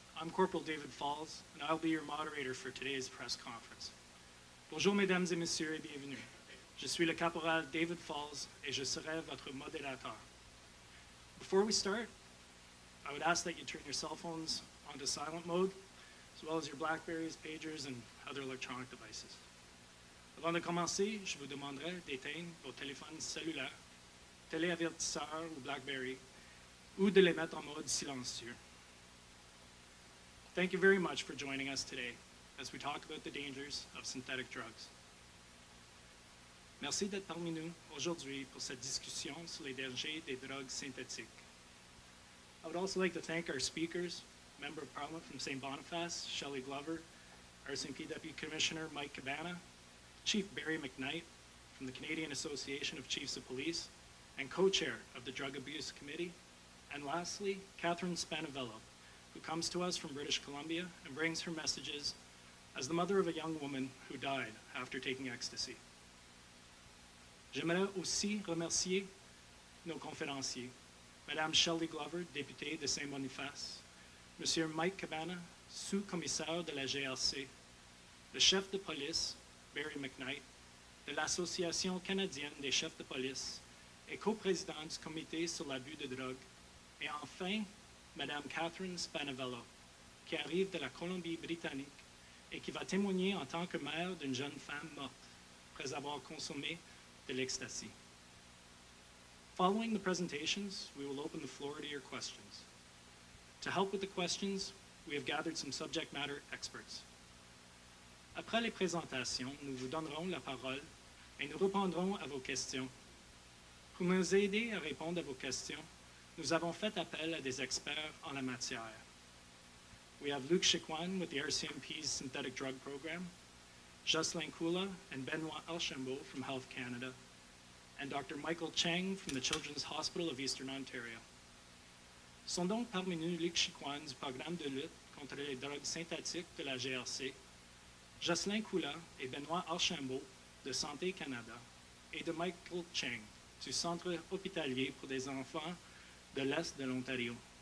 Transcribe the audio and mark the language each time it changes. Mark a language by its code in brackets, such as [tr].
[en] I'm Corporal David Falls, and I'll be your moderator for today's press conference. [fr] Bonjour, mesdames et messieurs, et bienvenue. Je suis le caporal David Falls, et je serai votre modérateur. [en] Before we start, I would ask that you turn your cell phones onto silent mode, as well as your Blackberries, pagers, and other electronic devices. [fr] Avant de commencer, je vous demanderai d'éteindre vos téléphones cellulaires, téléavertisseurs ou Blackberry, ou de les mettre en mode silencieux. [en] Thank you very much for joining us today as we talk about the dangers of synthetic drugs. [fr] Merci d'être parmi nous aujourd'hui pour cette discussion sur les dangers des drogues synthétiques. [en] I would also like to thank our speakers, Member of Parliament from St. Boniface, Shelly Glover, RCMP Deputy Commissioner Mike Cabana, Chief Barry McKnight from the Canadian Association of Chiefs of Police, and co-chair of the Drug Abuse Committee, and lastly, Catherine Spanavello, who comes to us from British Columbia and brings her messages as the mother of a young woman who died after taking ecstasy. [fr] J'aimerais aussi remercier nos conférenciers, Madame Shelly Glover, députée de Saint-Boniface, Monsieur Mike Cabana, sous-commissaire de la GRC, le chef de police, Barry McKnight, de l'Association canadienne des chefs de police et coprésident du comité sur l'abus de drogue, et enfin, Madame Catherine Spanavello, qui arrive de la Colombie-Britannique et qui va témoigner en tant que mère d'une jeune femme morte après avoir consommé de l'ecstasy. [en] Following the presentations, we will open the floor to your questions. To help with the questions, we have gathered some subject matter experts. [fr] Après les présentations, nous vous donnerons la parole et nous répondrons à vos questions. Pour nous aider à répondre à vos questions, nous avons fait appel à des experts en la matière. [en] We have Luc Chiquan with the RCMP's Synthetic Drug Program, Jocelyn Kula and Benoit Archambault from Health Canada, and Dr. Michael Cheng from the Children's Hospital of Eastern Ontario. [fr] Sont donc parmi nous Luc Chiquan du programme de lutte contre les drogues synthétiques de la GRC, Jocelyn Kula et Benoit Archambault de Santé Canada, et de Michael Cheng du Centre hospitalier pour des enfants de l'Est de l'Ontario.